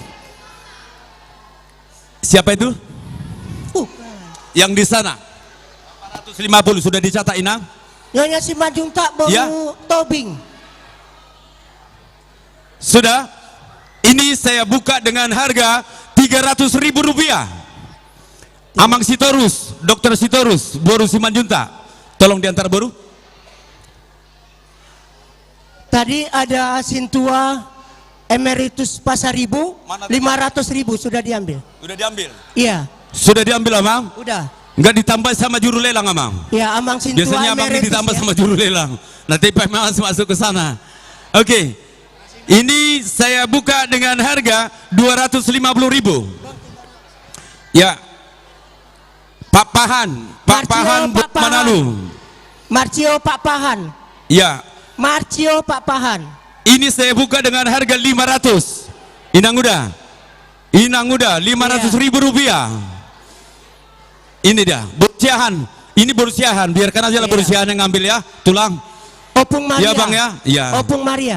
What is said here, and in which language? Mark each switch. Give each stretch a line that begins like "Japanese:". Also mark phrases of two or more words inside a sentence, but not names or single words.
Indonesian: Siapa itu? Bukan. Yang di sana. 450 sudah dicatat Inang? Nyonya Simajuntak Boru Ya. Tobing. Sudah. Ini saya buka dengan harga 300.000 rupiah. Amang Sitorus, Dokter Sitorus, Boru Simanjuntak. Tolong diantar Boru. Tadi ada Sintua Emeritus Pasaribu, 500.000 sudah diambil. Sudah diambil. Iya, Sudah diambil Amang? udah. Enggak ditambah sama juru lelang Amang. Ya, Amang Sintua Biasanya Amang Emeritus ditambah ya. sama juru lelang. Nanti Pak Mas masuk ke sana. Oke. Ini saya buka dengan harga 250.000. Ya. Pak Pahan, Pak Marcio, Pahan Pak Pahan. Manalu. Marcio Pak Pahan. Ya. Marcio Pak Pahan. Ini saya buka dengan harga 500. Inang udah 500.000 rupiah. Ini dia Borsiahan. Ini Borsiahan. Biarkan aja lah Iya. Borsiahan yang ngambil ya. Tulang. Opung Maria. Iya bang ya. Iya. Opung Maria.